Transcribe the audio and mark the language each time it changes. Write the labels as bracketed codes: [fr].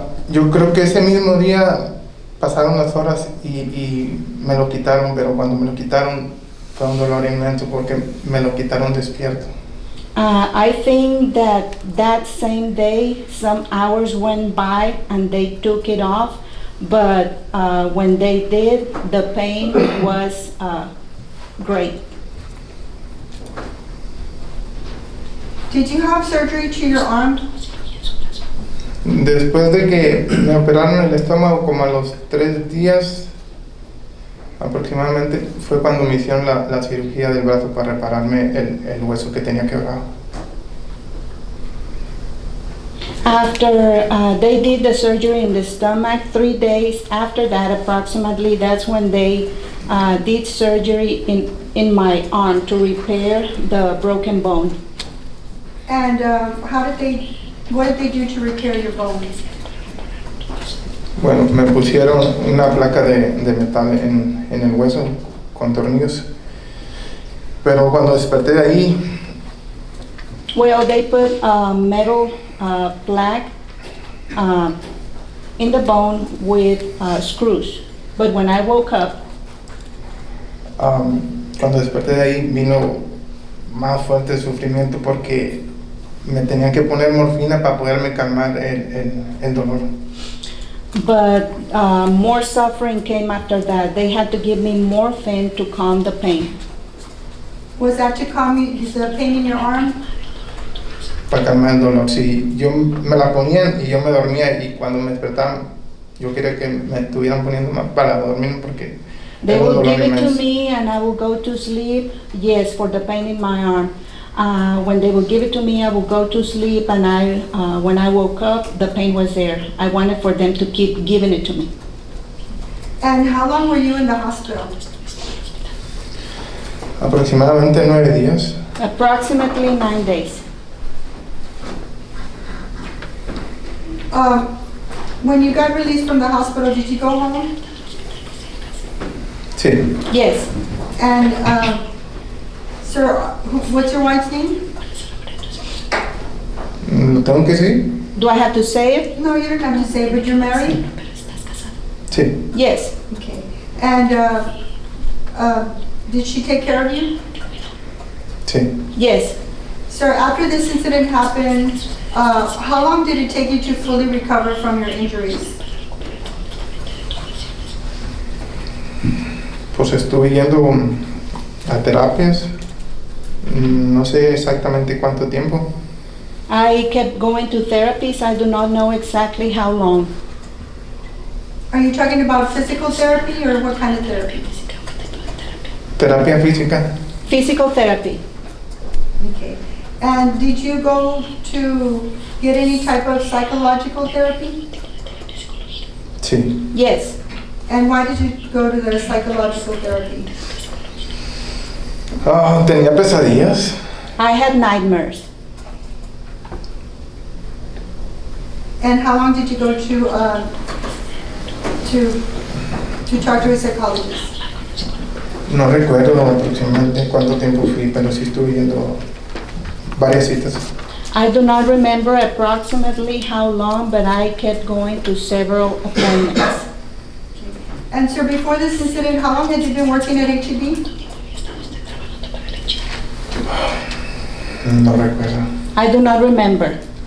[es] Yo creo que ese mismo día pasaron las horas y me lo quitaron, pero cuando me lo quitaron fue un dolor inmenso porque me lo quitaron despierto. [en] I think that same day, some hours went by and they took it off, but when they did, the pain was great. Did you have surgery to your arm? [es] Después de que me operaron el estómago, como a los 3 días aproximadamente, fue cuando me hicieron la cirugía del brazo para repararme el hueso que tenía quebrado. [en] After they did the surgery in the stomach, 3 days after that approximately, that's when they did surgery in my arm to repair the broken bone. And what did they do to repair your bone? [es] Bueno, me pusieron una placa de metal en el hueso con tornillos, pero cuando desperté de ahí, [en] Well, they put a metal plaque in the bone with screws. But when I woke up, [es] cuando desperté de ahí vino más fuerte el sufrimiento porque me tenían que poner morfina para poderme calmar el dolor. [en] but more suffering came after that. They had to give me morphine to calm the pain. Was that to calm you, the pain in your arm? [es] Para calmar el dolor. Sí, yo me la ponían y yo me dormía y cuando me despertaban yo quería que me estuvieran poniendo más para dormir porque [en] They [es] era un [en] would [es] dolor [en] give it to [es] inmenso. [en] me and I would go to sleep, yes, for the pain in my arm. When they would give it to me, I would go to sleep, and when I woke up, the pain was there. I wanted for them to keep giving it to me. And how long were you in the hospital? [es] Aproximadamente 9 días. [en] Approximately 9 days. When you got released from the hospital, did you go home? [es] Sí. [en] Yes. And, sir, what's your wife's name? [es] ¿Lo tengo que decir? [en] Do I have to say it? No, you don't have to say, but you're married? [es] Sí. [en] Yes. Okay. And, did she take care of you? [es] Sí. [en] Yes. Sir, after this incident happened, how long did it take you to fully recover from your injuries? [es] Pues estuve yendo a terapias, no sé exactamente cuánto tiempo. [en] I kept going to therapies. I do not know exactly how long. Are you talking about physical therapy or what kind of therapy? [es] Terapia física. [en] Physical therapy. Okay. And did you go to get any type of psychological therapy? [es] Sí. [en] Yes. And why did you go to the psychological therapy? [es] Tenía pesadillas. [en] I had nightmares. And how long did you go to talk to a psychologist? [es] No recuerdo aproximadamente cuánto tiempo fui, pero sí estuve yendo varias citas. [en] I do not remember approximately how long, but I kept going to several appointments. And sir, before this incident, how long had you been working at HEB? [es] No recuerdo. [en] I do not remember.